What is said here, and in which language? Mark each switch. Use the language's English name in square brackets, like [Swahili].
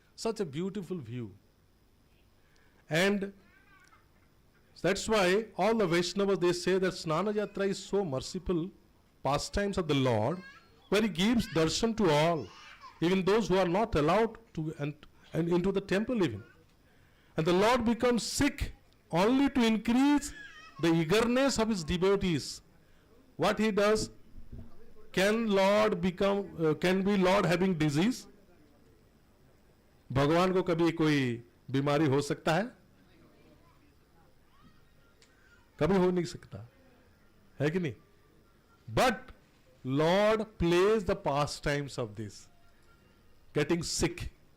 [English] Such a beautiful view. And that's why all the Vaishnavas, they say that Snana Yatra is so merciful pastimes of the Lord, where He gives darshan to all, even those who are not allowed to and into the temple even. And the Lord becomes sick only to increase the eagerness of His devotees. What He does, can be Lord having disease? [Hindi] भगवान को कभी कोई बीमारी हो सकता है? कभी हो नहीं सकता है कि नहीं? [English] But Lord plays the pastimes of this, getting sick.